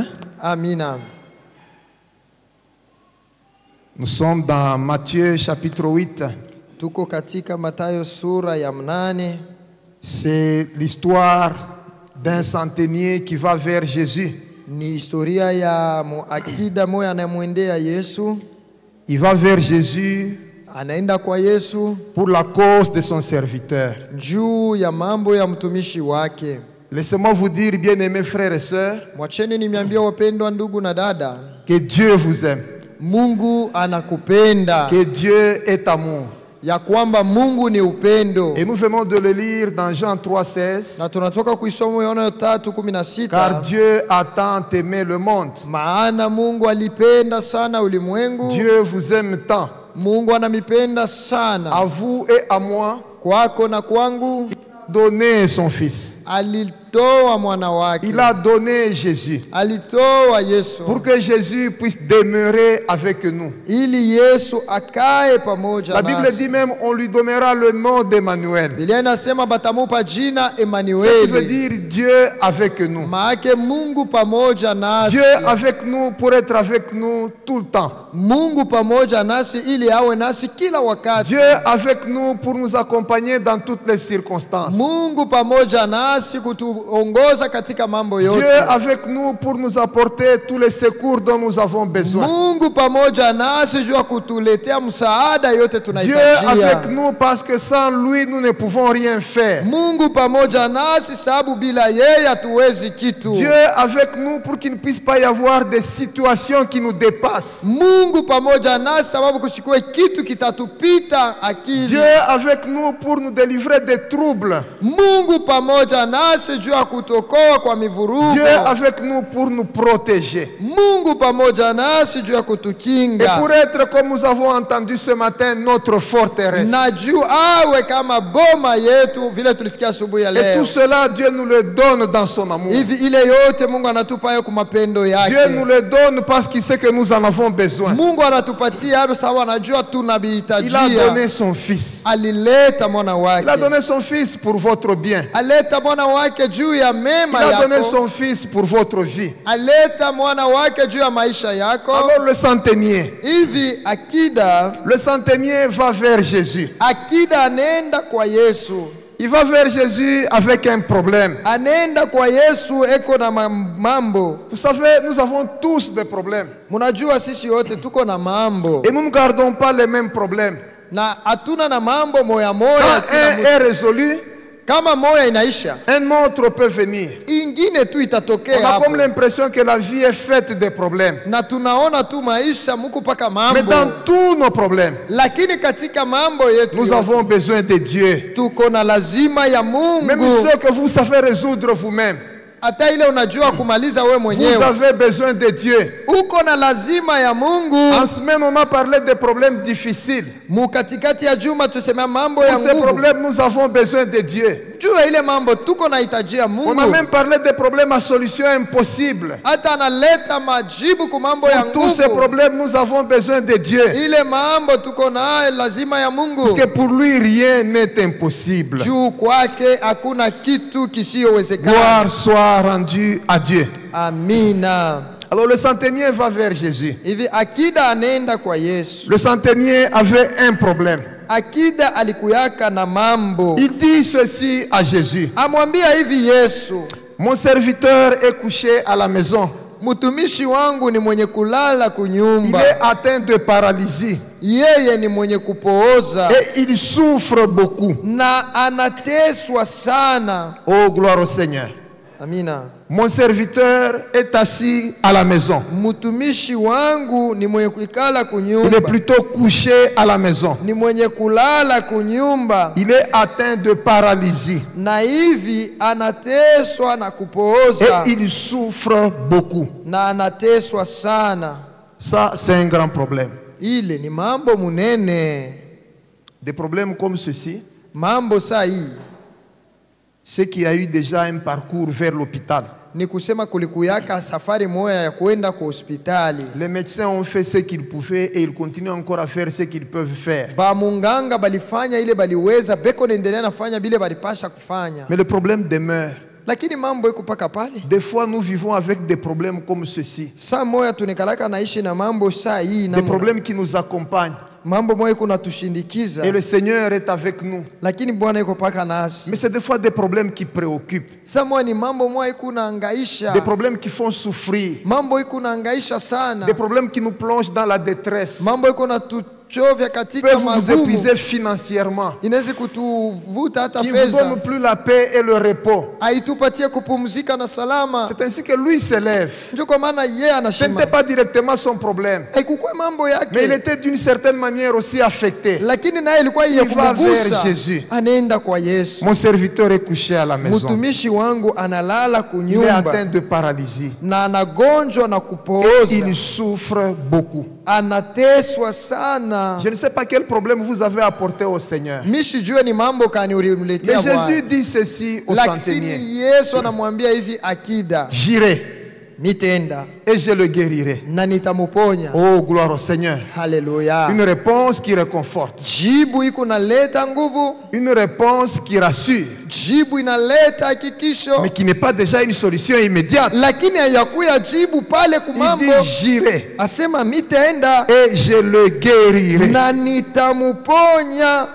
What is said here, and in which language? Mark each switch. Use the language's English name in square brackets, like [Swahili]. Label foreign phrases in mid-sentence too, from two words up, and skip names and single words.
[Swahili] Amina. [French] Nous sommes dans Matthieu chapitre 8. [Swahili] Tuko katika Mathayo sura ya 8. [French] C'est l'histoire d'un centenier qui va vers Jésus. [Swahili] Ni historia ya muakida moya anayemwendea Yesu. [French] Il va vers Jésus [Swahili] Anaenda kwa Yesu [French] pour la cause de son serviteur. [Swahili] juu ya mambo ya mtumishi wake. [French] Laissez-moi vous dire, bien-aimés frères et sœurs, [Swahili] Mwacheni nimeambia wapendwa ndugu na dada, [French] que Dieu vous aime, [Swahili] Mungu anakupenda, [French] que Dieu est amour. [Swahili] ya kwamba Mungu ni upendo. [French] Et nous venons de le lire dans Jean 3,16. [Swahili] Na tunatoka kuisoma Yohana 3:16. [French] Car Dieu a tant aimé le monde. [Swahili] Maana Mungu alipenda sana ulimwengu. [French] Dieu vous aime tant. [Swahili] Mungu anamipenda sana. [French] À vous et à moi, [Swahili] Kwako na kwangu, [French] donné son Fils. [Swahili] alitoa mwana wake. [French] Il a donné Jésus [Swahili] Alitoa Yesu [French] pour que Jésus puisse demeurer avec nous. [Swahili] ili Yesu akae pamoja [French] La Bible dit [Swahili] nasi. [French] même on lui donnera le nom d'Emmanuel. [Swahili] Biblia inasema batamupa jina [French] Ce qui veut [Swahili] Emanueli. [French] dire Dieu avec nous. [Swahili] Maake Mungu pamoja nasi. [French] Dieu avec nous pour être avec nous tout le temps. [Swahili] Mungu pamoja nasi ili awe nasi kila wakati. [French] Dieu avec nous pour nous accompagner dans toutes les circonstances. [Swahili] Mungu pamoja nasi kutuongoza katika mambo yote. [French] Dieu avec nous pour nous apporter tous les secours dont nous avons besoin. [Swahili] Mungu pamoja nasi juu ya kutuletea msaada yote [French] Dieu [Swahili] tunahitajia. [French] avec nous parce que sans lui nous ne pouvons rien faire. [Swahili] Mungu pamoja nasi sababu bila yeye hatuwezi kitu. [French] Dieu avec nous pour qu'il ne puisse pas y avoir des situations qui nous dépassent. [Swahili] Mungu pamoja nasi sababu kusikue kitu kitatupita akili. [French] Dieu avec nous pour nous délivrer des troubles. [Swahili] Mungu pamoja nasi juu ya kutokoa kwa mivurugo. [French] Dieu avec nous pour nous protéger. [Swahili] Mungu pamoja nasi juu ya [French] Et [Swahili] kutukinga. [French] pour être, comme nous avons entendu ce matin, notre forteresse. [Swahili] Na juu awe kama boma yetu vile tulisikia asubuhi ya [French] Et [Swahili] leo. [French] tout cela, Dieu nous le donne dans son amour. [Swahili] Hivi ile yote Mungu anatupa yo kwa mapendo yake. [French] Dieu nous le donne parce qu'il sait que nous en avons besoin. [Swahili] Mungu anatupatia hapo sababu anajua [French] Il a [Swahili] tunabihitajia. [French] donné son Fils. [Swahili] Alileta mwana wake. [French] Il a donné son Fils pour votre bien. [Swahili] Aleta mwana wake juu ya [French] Il [Swahili] mema [French] a donné [Swahili] yako. [French] son Fils pour votre vie. [Swahili] Aleta mwana wake juu ya maisha yako. [French] Alors le centenier. [Swahili] Hivi akida [French] Va vers Jésus. [Swahili] akida anaenda kwa Yesu. [French] Il va vers Jésus avec un problème. [Swahili] Anaenda kwa Yesu eko na mambo. [French] Vous savez, nous avons tous des problèmes. [Swahili] Munajua sisi wote tuko na mambo. [French] Et nous ne gardons pas les mêmes problèmes. [Swahili] Na hatuna na mambo moya moya. [French] Quand un est résolu, [Swahili] Kama moya inaisha, [French] un autre peut venir. [Swahili] ingine tu [French] On [Swahili] itatokea [French] a [Swahili] hapo. [French] comme l'impression que la vie est faite de problèmes. [Swahili] Na tunaona tu maisha muku paka [French] Mais [Swahili] mambo. [French] dans tous nos problèmes, [Swahili] Lakini katika mambo yetu [French] nous [Swahili] yote, [French] avons besoin de Dieu. [Swahili] tuko na lazima ya [French] Même [Swahili] Mungu. [French] ce que vous savez résoudre vous-même, [Swahili] Hata ile unajua kumaliza we [French] vous [Swahili] mwenyewe, [French] avez besoin de Dieu. [Swahili] uko na lazima ya Mungu. [French] En semaine, on a parlé des problèmes difficiles. [Swahili] Mukatikati ya juma tusemea mambo ya [French] Pour ces [Swahili] nguvu. [French] problèmes, nous avons besoin de Dieu. [Swahili] Jua ile mambo tuko na hitajia [French] On a [Swahili] Mungu. [French] même parlé des problèmes à solution impossible. [Swahili] Hata analeta majibu ku mambo ya [French] Pour tous ces [Swahili] nguvu. [French] problèmes, nous avons besoin de Dieu. [Swahili] Ile mambo tuko nayo lazima ya Mungu. [French] Parce que pour lui, rien n'est impossible. [Swahili] Juu kwake hakuna kitu kisiyowezekana. [French] Gloire soit rendue à Dieu. [Swahili] Amina. [French] Alors le centenier va vers Jésus. [Swahili] Hivi akida anaenda kwa Yesu. [French] Le centenier avait un problème. [Swahili] Akida alikuyaka na mambo. [French] Il dit ceci à Jésus. [Swahili] Amwambia hivi Yesu, [French] Mon serviteur est couché à la maison. [Swahili] mtumishi wangu ni mwenye kulala [French] Il [Swahili] kunyumba. [French] est atteint de paralysie [Swahili] Yeye ni mwenye kupooza [French] et il souffre beaucoup. [Swahili] na anateswa sana. [French] Oh, gloire au Seigneur. [Swahili] Amina. [French] Mon serviteur est assis à la maison. [Swahili] Mtumishi wangu ni mwenye kuikala [French] Il est [Swahili] kunyumba, [French] plutôt couché à la maison. [Swahili] ni mwenye kulala kunyumba, [French] Il est atteint de paralysie [Swahili] na hivi anateswa na kupooza [French] et il souffre beaucoup. [Swahili] na anateswa sana. [French] Ça, c'est un grand problème. [Swahili] Ile ni mambo munene. [French] Des problèmes comme ceci, [Swahili] Mambo saa hii [French] c'est qu'il y a eu déjà un parcours vers l'hôpital. [Swahili] ni kusema kulikuyaka safari moya ya kwenda kwa hospitali. [French] Les médecins ont fait ce qu'ils pouvaient et ils continuent encore à faire ce qu'ils peuvent faire. [Swahili] Ba munganga balifanya ile baliweza, beko naendelea nafanya bile balipasha kufanya. [French] Mais le problème demeure. [Swahili] Lakini mambo iko paka pale. [French] Des fois, nous vivons avec des problèmes comme ceci. [Swahili] Saa moya tunekalaka naishi na mambo saa hii [French] Des problèmes qui nous accompagnent. [Swahili] mambo moya iko natushindikiza, [French] Et le Seigneur est avec nous. [Swahili] lakini Bwana iko paka nasi. [French] Mais c'est des fois des problèmes qui préoccupent. [Swahili] Saa moya ni mambo moya iko naangaisha, [French] Des problèmes qui font souffrir. [Swahili] mambo iko naangaisha sana, [French] Des problèmes qui nous plongent dans la détresse. [Swahili] mambo iko natuchovya katika [French] Peuvent vous [Swahili] magumu, [French] épuiser financièrement. [Swahili] inaweza kutuvuta hata [French] Qui ne vous [Swahili] fedha, [French] donnent plus la paix et le repos. [Swahili] haitupatie kupumzika na salama. [French] C'est ainsi que lui s'élève. [Swahili] Ndio kwa maana yeye [French] Ce n'était [Swahili] anashima, [French] pas directement son problème. [Swahili] haikukuwa mambo [French] Mais il [Swahili] yake, [French] était d'une certaine manière aussi affecté. [Swahili] lakini naye ilikuwa [French] Il [Swahili] iye [French] va [Swahili] kumgusa. [French] vers Jésus. [Swahili] Anaenda kwa Yesu. [French] Mon serviteur est couché à la maison. [Swahili] Mtumishi wangu analala [French] Il est [Swahili] kunyumba [French] atteint de paralysie. [Swahili] na anagonjwa na [French] Et [Swahili] kupooza, [French] il souffre beaucoup. [Swahili] anateswa sana. [French] Je ne sais pas quel problème vous avez apporté au Seigneur. [Swahili] Mishijue ni mambo kani [French] Mais [Swahili] ulimletea [French] Jésus [Swahili] Bwana, [French] dit ceci au [Swahili] lakini [French] centenier. [Swahili] Yesu anamwambia hivi, akida [French] J'irai [Swahili] nitenda [French] et je le guérirai. [Swahili] na nitamuponya. [French] Oh, gloire au Seigneur. [Swahili] Haleluya. [French] Une réponse qui réconforte. [Swahili] Jibu iko naleta nguvu, [French] Une réponse qui rassure. [Swahili] jibu inaleta hakikisho, [French] Mais qui n'est pas déjà une solution immédiate. [Swahili] lakini hayakuya jibu pale [French] Il [Swahili] kumambo. [French] dit j'irai [Swahili] Asema mitenda [French] et je le guérirai. [Swahili] na nitamuponya.